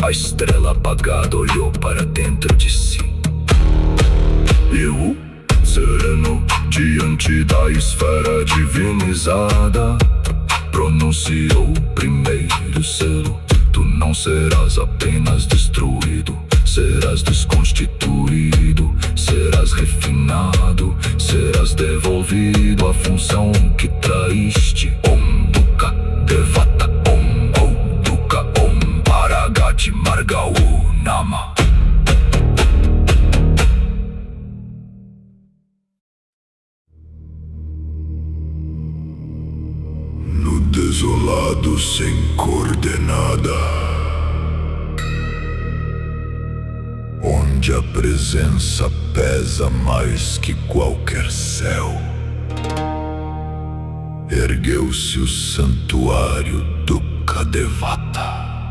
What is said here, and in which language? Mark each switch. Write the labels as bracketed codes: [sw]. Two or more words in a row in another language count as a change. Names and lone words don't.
[pt] A estrela apagada olhou para dentro de si. Eu, sereno, diante da esfera divinizada, pronunciou o primeiro selo. Tu não serás apenas destruído, serás desconstituído, serás refinado, serás devolvido à função que traíste. [sa] ॐ दुःख देवता, ॐ दुःख, ॐ परागति मार्गौ नम. [pt] No desolado sem coordenada, onde a presença pesa mais que qualquer céu, ergueu-se o santuário Dukkha Devata.